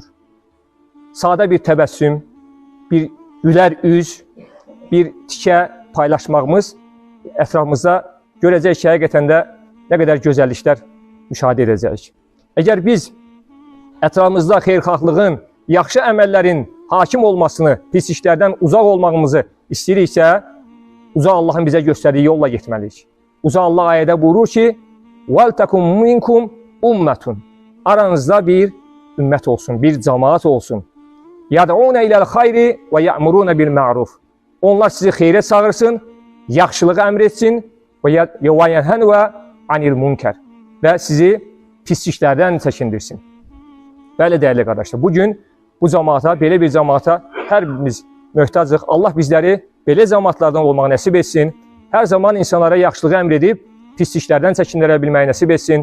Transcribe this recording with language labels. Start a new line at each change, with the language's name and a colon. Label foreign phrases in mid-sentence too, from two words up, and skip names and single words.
Azerbaijani: Sadə bir təbəssüm, bir gülər üz, bir tikə paylaşmağımız ətrafımızda görəcək ki, həqiqətən də nə qədər gözəlliklər müşahidə edəcəyik. Əgər biz ətrafımızda xeyirxahlığın, yaxşı əməllərin hakim olmasını, pis işlərdən uzaq olmağımızı istəyiriksə, uca Allahın bizə göstərdiyi yolla getməliyik. Uca Allah ayədə buyurur ki,
Arabic: وَلْتَكُمْ مِنْكُمْ اُمَّةٌ
Azerbaijani: Aranızda bir ümmət olsun, bir cemaat olsun.
Arabic: يَدْعُونَ اِلَى الْخَيْرِ وَيَأْمُرُونَ بِالْمَعْرُفِ
Azerbaijani: Onlar sizi xeyrə çağırsın, yaxşılığı əmr etsin
Arabic: وَيَنْهَنْوَ عَنِ الْمُنْكَرِ
Azerbaijani: və sizi pisliklərdən çəkindirsin. Bəli, dəyərli qardaşlar, bugün bu cemaata, belə bir cemaata hər birimiz möhtacıq. Allah bizləri belə cemaatlardan olmağı nəsib etsin. Hər zaman insanlara yaxşılığı əmr edib, pisliklərdən çəkindirə bilməyi nəsib etsin.